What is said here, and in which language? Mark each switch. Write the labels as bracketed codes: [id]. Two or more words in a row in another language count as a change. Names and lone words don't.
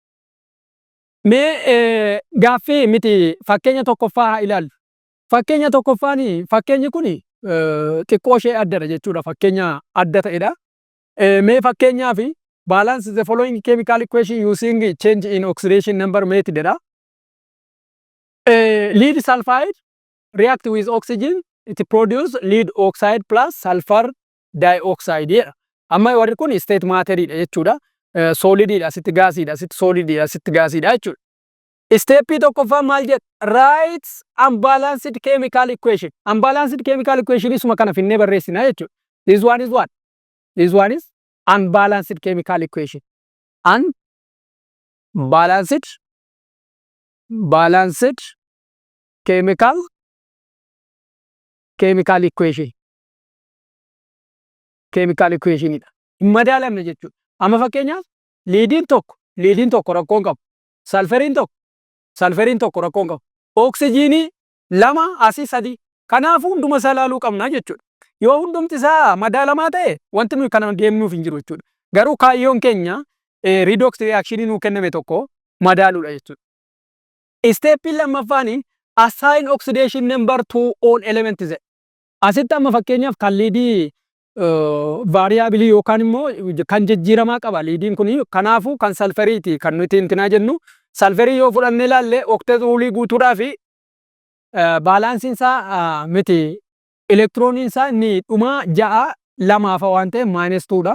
[om] Mee gaaffii miti fakkeenya tokkoffaa ilaallu. Fakkeenya tokkoffaani fakkeenyi kuni xiqqoo ishee addadha jechuudha. Fakkeenya adda ta'edha. Mee fakkeenyaaf [en] balance the following chemical equation using change in oxidation number method dha. Lead sulfide react with oxygen, it produce lead oxide plus sulfur dioxide. [om] Amma warri kun [en] state matteriidha [om] jechuudha. Solidiidha, asitti gaasiidha, asitti solidiidha, asitti gaasiidha jechuudha. Steepii tokkoffaa maal jedha? [en] Write unbalanced chemical equation. Unbalanced chemical equation [om] isuma kana finnee barreessina jechuudha. [en] This one is what? This one is unbalanced chemical equation. Unbalanced chemical equation. Chemical equation [om] idha. Madaalamne jechuudha. Amma fakkeenyaaf liidiin tokko rakkoon qabu. Sulfuriin tokko rakkoon qabu. Oksijiinii 2 asii 3. Kanaafuu hunduma isaa ilaaluu qabna jechuudha. Yoo hundumti isaa madaalamaa ta'e wanti nuyi kana deemnuuf hin jiru jechuudha. Garuu kaayyoon keenya [en] redox reaction [om] nuu kenname tokko madaaluudha jechuudha. Steepiin lammaffaan [en] assign oxidation number to all elements jedha. [om] Asitti amma fakkeenyaaf kan liidii variable yookaan immoo kan jijjiiramaa qaba liidiin kun kanaafuu kan salfariiti kan nuti intinaa jennu salfarii yoo fudhannee ilaalle [en] octet rulii [om] guutuudhaa fi baalaansiin isaa miti elektirooniin isaa inni dhuma 6 waan ta'eef -2dha.